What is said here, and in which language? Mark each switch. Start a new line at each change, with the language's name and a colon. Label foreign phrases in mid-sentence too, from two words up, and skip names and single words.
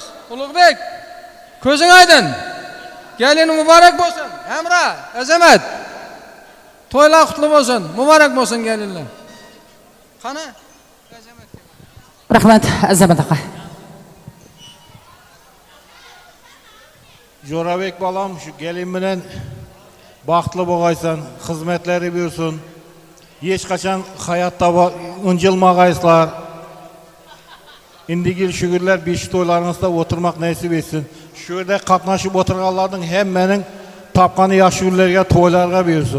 Uzbek: Ulug'bek, ko'zing aydin. Gelin mübarek bo'lsin. Hamra, azamat. To'ylar qutlu bo'lsin. Muborak bo'lsin gelinlar. Qani? Rahmat, azamat aka. Jo'rabek balam şu gelin bilen baxtlı bo'lg'aysan, xizmatlari buyursin. Hech qachon hayotda unjilmag'aysizlar. Indigil şükürler besh to'ylaringizda o'tirmoq nasib etsin. Shu yerda qatnashib o'tirganlarning hammaning topgani yaxshi kunlarga, to'ylarga buyursin.